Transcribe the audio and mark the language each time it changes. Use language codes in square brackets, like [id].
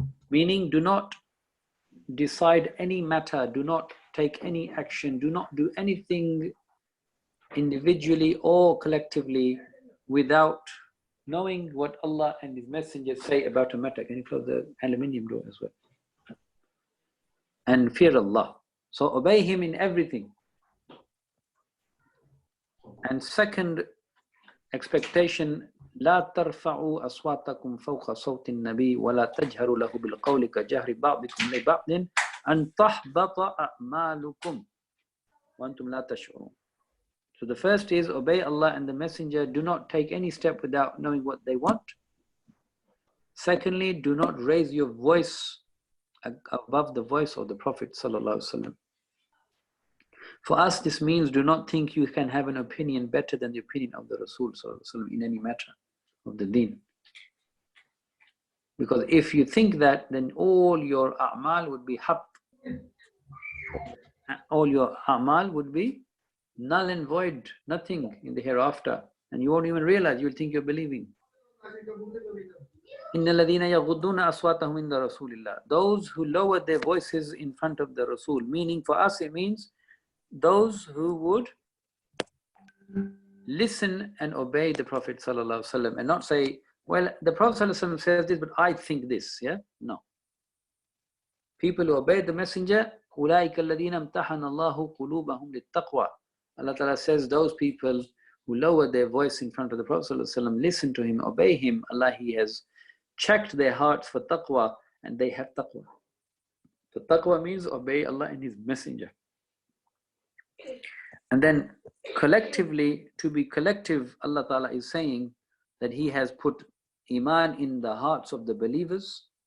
[en] Meaning, do not decide any matter, do not take any action, do not do anything individually or collectively without knowing what Allah and His Messenger say about a matter. Can you close the aluminium door as well? And fear Allah. So obey Him in everything. And second expectation, [ar] لا ترفعوا أصواتكم فوق صوت النبي ولا تجهروا له بالقول كجهر بعضكم لبعض أن تحبط أعمالكم وأنتم لا تشعرون. [en] So the first is obey Allah and the Messenger. Do not take any step without knowing what they want. Secondly, do not raise your voice above the voice of the Prophet ﷺ. For us, this means do not think you can have an opinion better than the opinion of the Rasul ﷺ in any matter of the deen. Because if you think that, then all your a'mal would be haq. All your a'mal would be null and void, nothing in the hereafter. And you won't even realize, you'll think you're believing. [ar] إِنَّ الَّذِينَ يَغُضُّونَ أَصْوَاتَهُمْ عِنْدَ رَسُولِ اللَّهِ. [en] Those who lower their voices in front of the Rasul. Meaning for us it means those who would listen and obey the Prophet ﷺ and not say, well, the Prophet ﷺ says this, but I think this. Yeah? No. People who obey the Messenger, [ar] أُولَٰئِكَ الَّذِينَ امْتَحَنَ اللَّهُ قُلُوبَهُمْ لِلتَّقْوَى. [en] Allah Ta'ala says those people who lower their voice in front of the Prophet ﷺ, listen to him, obey him, Allah, He has checked their hearts for taqwa, and they have taqwa. So taqwa means obey Allah and His Messenger. And then collectively, to be collective, Allah Ta'ala is saying that He has put iman in the hearts of the believers,